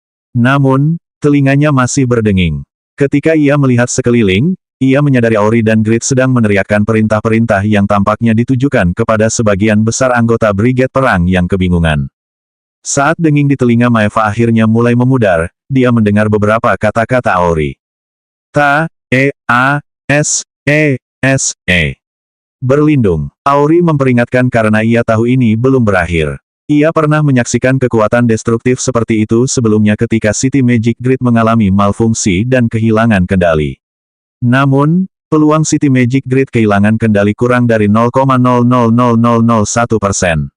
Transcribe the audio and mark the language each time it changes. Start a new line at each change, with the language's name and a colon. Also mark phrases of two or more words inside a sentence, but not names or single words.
Indonesian: Namun, telinganya masih berdenging. Ketika ia melihat sekeliling, ia menyadari Aori dan Grid sedang meneriakkan perintah-perintah yang tampaknya ditujukan kepada sebagian besar anggota Brigade Perang yang kebingungan. Saat denging di telinga Maeva akhirnya mulai memudar, dia mendengar beberapa kata-kata Aori. Ta-e-a-s-e-s-e. Berlindung. Aori memperingatkan karena ia tahu ini belum berakhir. Ia pernah menyaksikan kekuatan destruktif seperti itu sebelumnya ketika City Magic Grid mengalami malfungsi dan kehilangan kendali. Namun, peluang City Magic Grid kehilangan kendali kurang dari 0,000001%.